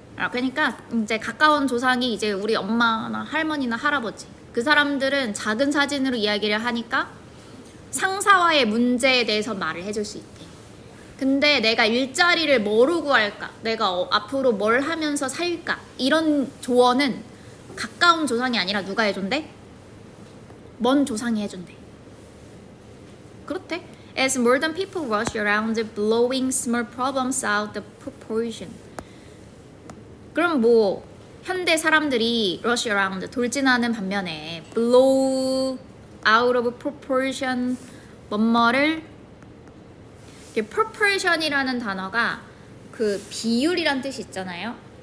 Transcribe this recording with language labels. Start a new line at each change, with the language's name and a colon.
Korean: 그러니까 이제 가까운 조상이 이제 우리 엄마나 할머니나 할아버지, 그 사람들은 작은 사진으로 이야기를 하니까 상사와의 문제에 대해서 말을 해줄 수 있대. 근데 내가 일자리를 뭐로 구할까? 내가 앞으로 뭘 하면서 살까? 이런 조언은 가까운 조상이 아니라 누가 해준대? 먼 조상이 해준대. 그렇대.
English: As modern people rush around blowing small problems out of proportion.
Korean: 그럼 뭐 현대 사람들이 rush around, 돌진하는 반면에 blow out of proportion, 뭐뭐를, proportion이라는 단어가 그 비율이란 뜻이 있잖아요.